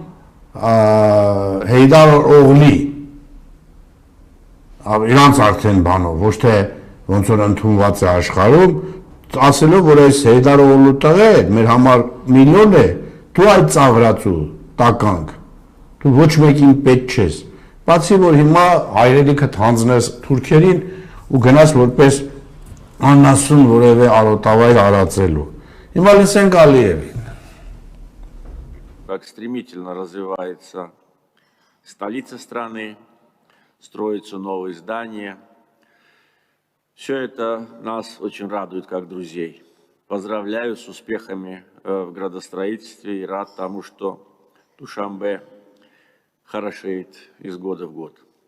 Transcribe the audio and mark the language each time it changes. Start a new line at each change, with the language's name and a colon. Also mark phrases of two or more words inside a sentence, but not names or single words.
Armenian: Հեյդար Օղլի իրանց արդեն բանով, ոչ թե ոնց որ ընդունված է աշխարհում, ասելով որ այս Հեյդար Օղլու տեղը մեր համար միլիոն է, դու այդ ծաղրացու տականք, դու ոչ մեկին պետք չես, բացի որ հիմա հայրենիքդ հանձնես թուրքերին ու գնաս որպես աննասուն որևէ արոտավայր արածելու։ Հիմա լսենք Ալիևին։
Russian: Как стремительно развивается столица страны, строятся новые здания. Все это нас очень радует как друзей. Поздравляю с успехами в градостроительстве и рад тому, что Душанбе хорошеет из года в год.